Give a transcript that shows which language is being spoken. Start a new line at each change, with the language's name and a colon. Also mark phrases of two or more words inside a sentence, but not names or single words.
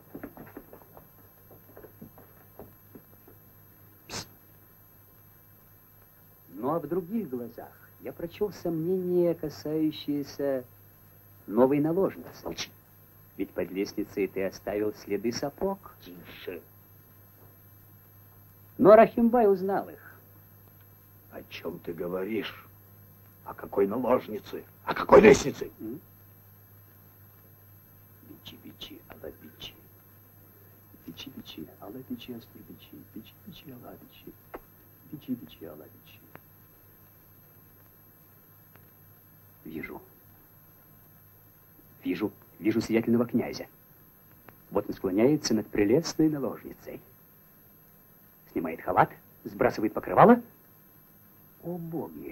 Russian: Ну а в других глазах я прочел сомнения, касающиеся новой наложницы. Молчи. Ведь под лестницей ты оставил следы сапог. Тише. Но Рахимбай узнал их. О чем ты говоришь? О какой наложнице? О какой лестнице? Бичи-бичи, алабичи. Бичи-бичи, алабичи, астурбичи. Бичи-бичи, алабичи. Бичи-бичи, алабичи. Вижу сиятельного князя. Вот он склоняется над прелестной наложницей. Снимает халат, сбрасывает покрывало. О, боги!